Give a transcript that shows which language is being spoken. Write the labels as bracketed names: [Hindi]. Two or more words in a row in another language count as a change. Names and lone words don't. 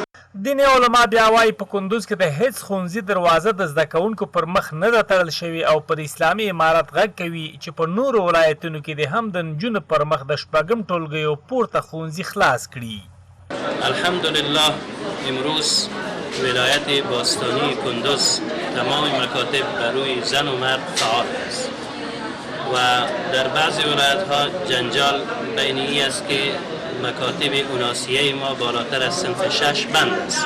[Pashto] دیني علما بیا وایي په کندوز کې د هیڅ ښوونځي دروازه د زده کوونکو پر مخ نه ده تړل شوې او پر اسلامي امارت غږ کوي چې په نورو ولایتونو کې د هم د نجونو پر مخ د شپږم ټولګیو پورته ښوونځي خلاص کړي. [Persian] الحمدلله امروز ولایت باستانی کندوز تمام مکاتب برای زن و مرد فعال است و در بعضی ولایت‌ها جنجال بین این است که مکاتب اوناسیه ما بالاتر از صنف 6 بند است.